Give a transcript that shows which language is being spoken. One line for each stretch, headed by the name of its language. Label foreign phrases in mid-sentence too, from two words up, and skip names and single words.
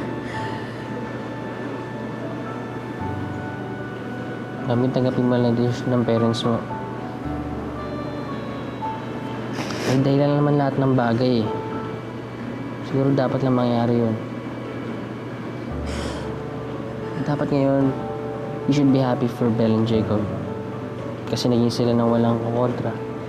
Filipino: Kami tanggapin mo lang decision ng parents mo. May dahilan naman lahat ng bagay eh. Siguro dapat lang mangyari yun. Dapat ngayon,
English: you should be happy for Belle and Jacob.
Filipino: Kasi naging sila ng walang kukontra.